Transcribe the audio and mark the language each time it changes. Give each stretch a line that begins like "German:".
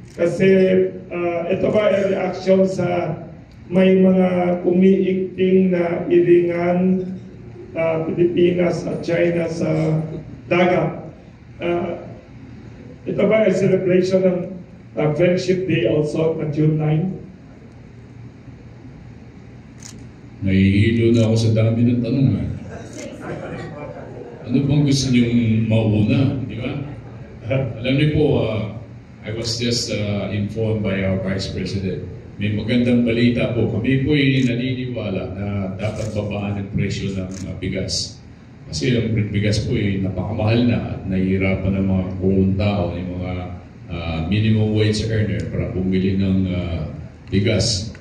Filipino: Kasi ito ba ay reaction sa may mga umiikting na iringan Pilipinas at China sa dagat? Ito ba ay celebration ng Friendship Day also na June 9? Nahihilo na ako sa dami ng tanong. Ano bang gusto niyong mauna? Di ba? Alam niyo po,
English: I was just informed by our Vice President.
Filipino: May magandang balita po. Kami po ay naniniwala na dapat babaan ang presyo ng bigas. Kasi ang bigas po ay napakamahal na at nahihirapan ng mga buong tao, yung mga minimum wage earner para bumili ng bigas.